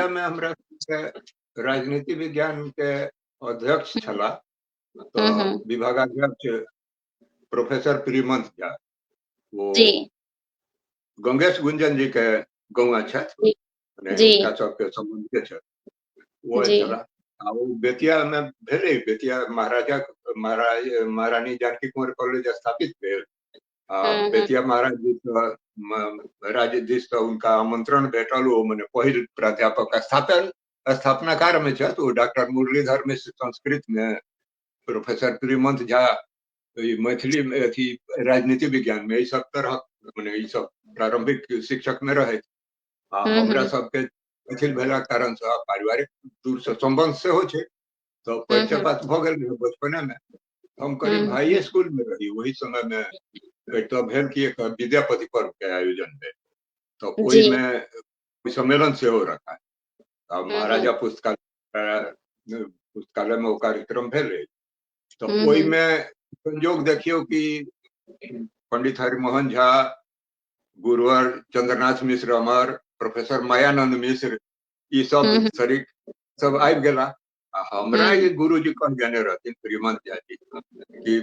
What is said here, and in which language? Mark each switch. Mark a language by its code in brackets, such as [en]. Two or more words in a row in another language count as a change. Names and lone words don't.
[mai] बेतिया में हमरा के राजनीति विज्ञान के अध्यक्ष छला तो हम्म। विभागाध्यक्ष प्रोफेसर प्रियमंत झा वो जी गंगेश गुंजन जी के गौआ छथि जी मने जी हुनका सबके संबंध के छथि वो जी। छला आ वो बेतिया में भेले बेतिया महारानी जानकी कुंवर कॉलेज स्थापित भेल आ हम्म। बेतिया महाराज जी राजाधीश से उनका आमंत्रण भेटल वो मने पहिल प्राध्यापक स्थापनाकार में छथि वो डॉक्टर मुरलीधर मिश्र संस्कृत में प्रोफेसर प्रियमंत झा मैथिली में अथी राजनीति विज्ञान में सब तरह मने ई सब प्रारंभिक शिक्षक में रहे आ हमरा हम्म। सबके मैथिल भेला कारण से पारिवारिक दूर से संबंध से हो छै तो परिचय हम्म। बात भ गेल रहे बचपने में हम करीब हम्म। हाई स्कूल में रही वही समय में तो भेल कि एक विद्यापति पर्व के आयोजन भेल तो जी। ओहि में सम्मेलन से हो रखा है अब हम्म। महाराजा पुस्तकालय में वो कार्यक्रम भेल तो ओहि हम्म। में संयोग देखियो कि पंडित हरिमोहन झा गुरुवर चंद्रनाथ मिश्र अमर प्रोफेसर मायानंद मिश्र ई सब हम्म। शरीक सब आबि गेला आ हमरा हम्म। ये गुरुजी कह देने रहथिन प्रियमंत झा जी कि